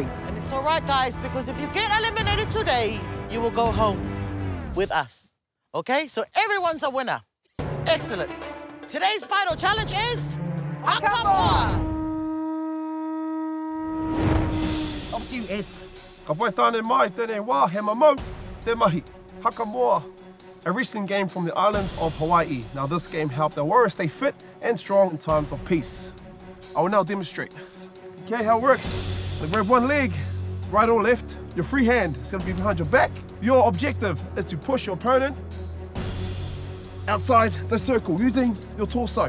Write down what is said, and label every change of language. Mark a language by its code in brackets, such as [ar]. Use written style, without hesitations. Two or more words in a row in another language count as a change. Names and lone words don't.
[en] And it's all right, guys, because if you get eliminated today, you will go home with us. Okay? So everyone's a winner. Excellent. Today's final challenge is Hakamoa. Off to you, Ed. [mi] Ka poe tāne mai, tēnei wā, he mamau, te mahi. [en] Hakamoa, a wrestling game from the islands of Hawaii. Now this game helped our warriors stay fit and strong in times of peace. I will now demonstrate. Okay, how it works. You grab one leg, right or left. Your free hand is going to be behind your back. Your objective is to push your opponent outside the circle using your torso.